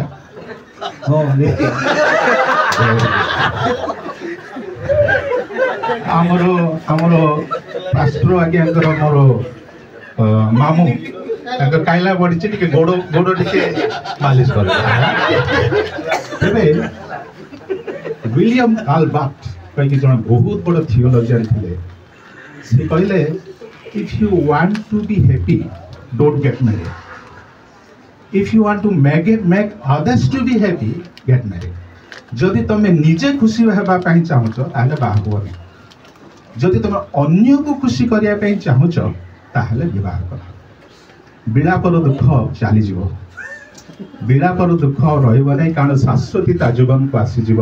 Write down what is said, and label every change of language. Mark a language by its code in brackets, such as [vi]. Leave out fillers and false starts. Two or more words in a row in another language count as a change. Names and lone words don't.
[or] ହଁ ଆମର ପାଷ୍ଟର ଆଜ୍ଞାଙ୍କର ମୋର ମାମୁଁ ତାଙ୍କ କାଇଲା ପଡ଼ିଛି, ଟିକେ ଗୋଡ଼ ଟିକେ ମାଲିସ କରେ। ତେବେ ୱିଲିୟମ ଆଲବାର୍ଟ କହିକି ଜଣେ ବହୁତ ବଡ଼ ଥିଓଲୋଜିଆନ୍ ଥିଲେ। ସେ କହିଲେ [en] if you want to be happy, don't get married. If you want to make others to be happy, get married. [or] ଯଦି ତମେ ନିଜେ ଖୁସି ହେବା ପାଇଁ ଚାହୁଁଛ ତାହେଲେ ବାହା ହୁଅନି। ଯଦି ତମେ ଅନ୍ୟକୁ ଖୁସି କରିବା ପାଇଁ ଚାହୁଁଛ ତାହେଲେ ବିବାହ କର। ବିଳାପର ଦୁଃଖ ଚାଲିଯିବ, ବିଳାପର ଦୁଃଖ ରହିବ ନାହିଁ, କାରଣ ଶାଶ୍ୱତୀ ତା ଜୀବନକୁ ଆସିଯିବ।